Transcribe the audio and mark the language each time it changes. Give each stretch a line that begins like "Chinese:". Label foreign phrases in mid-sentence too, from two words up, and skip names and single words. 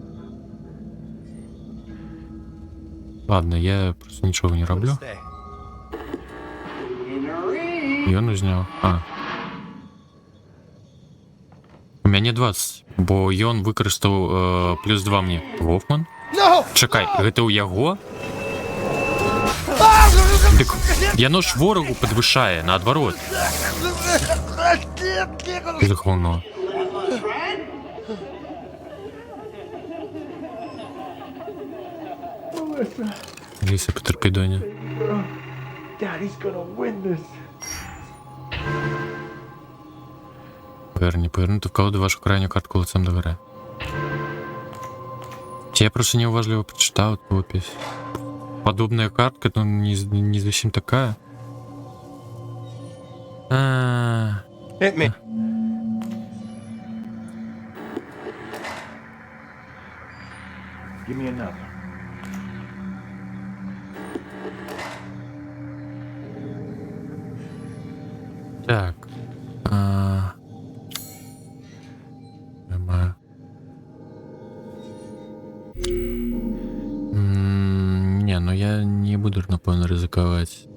Ukrainian: Ладно, я просто нічого не роблю.
English: Stay.
Ukrainian: І він зняв. А. У мене 20, бо Йон використав плюс 2 мені. Гофман? Чекай,
Belarusian: гэта ў яго? Дык яно ж ворагу падвышае, наадварот. За гаўно. Ліся, патерпі, доня.
Ukrainian: Повернути в колоду вашу крайню картку лицем до гори.
Russian: Я просто неуважливо прочитал эту опись. Подобная картка, но не совсем такая.
English: Hit me. Give me another.
Ukrainian: Так. Не, ну я не буду, напевно, ризикувати.